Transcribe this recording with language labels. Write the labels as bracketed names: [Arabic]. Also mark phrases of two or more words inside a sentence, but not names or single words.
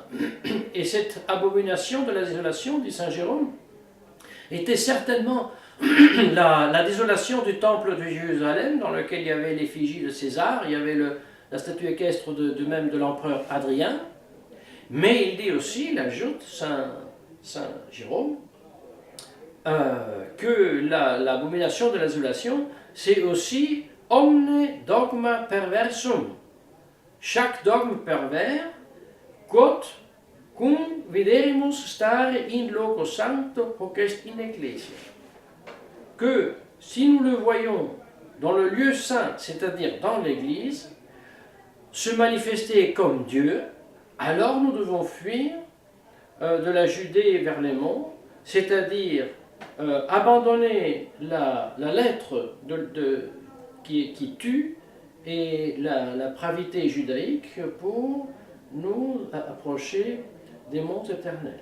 [French] Et cette abomination de la désolation, dit saint Jérôme, était certainement la désolation du temple de Jérusalem, dans lequel il y avait l'effigie de César, il y avait la statue équestre même de l'empereur Adrien, mais il dit aussi, il ajoute, saint Jérôme, que l'abomination de la désolation, c'est aussi [Latin] omne dogma perversum, [French] chaque dogme pervers, [Latin] quod cum viderimus stare in loco sancto hoc est in ecclesia. [French] Que si nous le voyons dans le lieu saint, c'est-à-dire dans l'Église, se manifester comme Dieu, alors nous devons fuir de la Judée vers les monts, c'est-à-dire abandonner la lettre qui tue et la pravité judaïque pour nous approcher des monts éternels.